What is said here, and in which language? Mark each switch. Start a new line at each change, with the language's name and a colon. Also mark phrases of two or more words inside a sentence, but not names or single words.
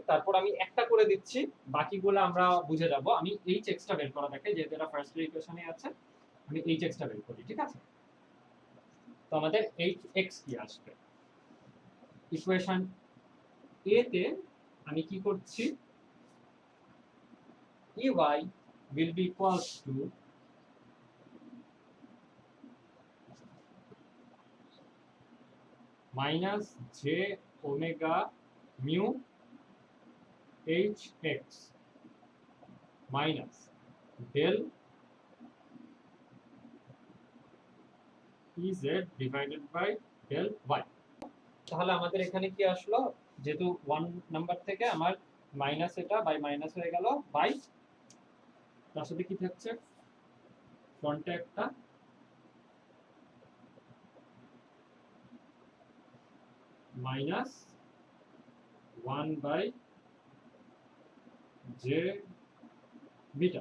Bangla: তারপর আমি একটা করে দিচ্ছি, বাকিগুলো আমরা বুঝে যাব। আমি
English: h x-টা
Bangla: বের করা থাকে, যেহেতু এটা ফার্স্ট ইকুয়েশনে আছে, আমি
English: h x-টা
Bangla: বের করি, ঠিক আছে। তো আমাদের
English: h x
Bangla: কি আসবে, ইকুয়েশন এ তে আমি কি করছি,
English: ey will be equals to minus j omega mu hx minus del ez divided by del y।
Bangla: তাহলে আমাদের এখানে কি আসলো, যেহেতু 1 নাম্বার থেকে আমার মাইনাস এটা
English: by minus
Bangla: হয়ে গেল বাই, তার সাথে কি থাকছে ফ্রন্টে একটা
English: minus 1 by j beta.